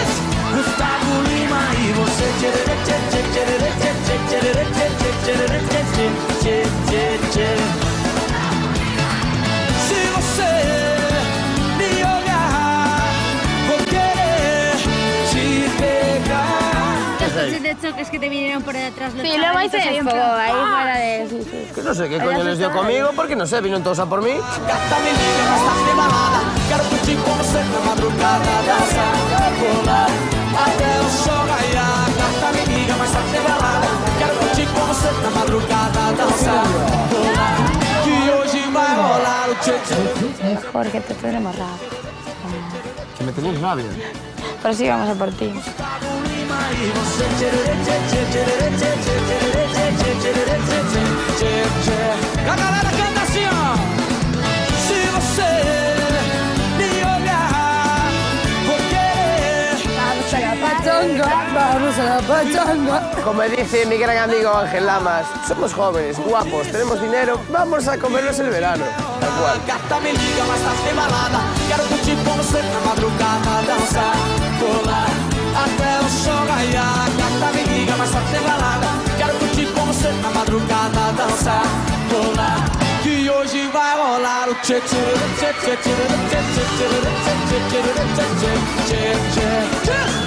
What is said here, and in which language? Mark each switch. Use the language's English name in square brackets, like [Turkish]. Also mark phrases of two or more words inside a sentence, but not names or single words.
[Portuguese] Gustavo Lima e você tchê tchê tchê tchê tchê tchê tchê tchê tchê tchê. Se você me olhar, vou querer te pegar. [Spanish] Los coches de choques que te vinieron por detrás. Sí, luego ahí se desfogó, ahí fuera de... Sí. Que no sé qué coño les dio conmigo, porque no sé, vinieron todos a por mí. [Portuguese] Gata, me liga, mas tá de balada. Quero curtir com você na madrugada, dançar, pular até o sol raiar. Gata, me liga, mas tá de balada. Quero curtir com você na madrugada, dançar, pular. Que hoje vai rolar o tchê tchê. [Spanish] Jorge, te tendremos rabia. Que me tenéis rabia. Pero sí, vamos a por ti. [Portuguese] E você tchê tchê tchê tchê tchê tchê tchê tchê. A galera canta assim, ó. Se você me olhar, vou querer. [Spanish] Vamos a la pachanga. Como dice mi gran amigo Ángel Lamas, somos jóvenes, guapos, tenemos dinero, vamos a comernos el verano. Tal cual. [Portuguese] Gata, me liga, mas tá sem balada. Quero curtir com você na madrugada, dançar, pular até o sol raiar. Gata, me liga, mas tá sem balada. Quero curtir com você na madrugada, dançar, pular. Que hoje vai rolar o tchê tchê tchê tchê tchê tchê tchê tchê.